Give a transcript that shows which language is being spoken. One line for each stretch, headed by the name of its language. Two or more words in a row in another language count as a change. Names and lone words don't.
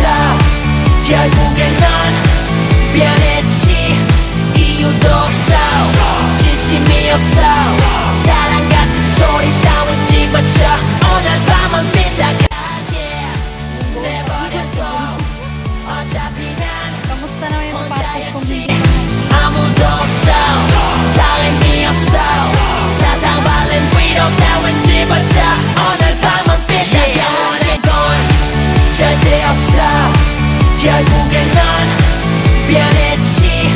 Korean: 결국엔 넌 변했지. 이유도 없어. 진심이 없어. 사랑 같은 소리 따윈 집어쳐. 오늘 밤은 삐딱하게 내버려둬. 어차피 난
Filipino: Kamusta naman yung sapatos kong hindi
Korean: 아무도 없어. 다름이 없어. 사탕 발린 위로 따윈 집어쳐. 오늘 밤은 삐딱하게 영원한 건 절대 없어. 결국엔 넌 변했지.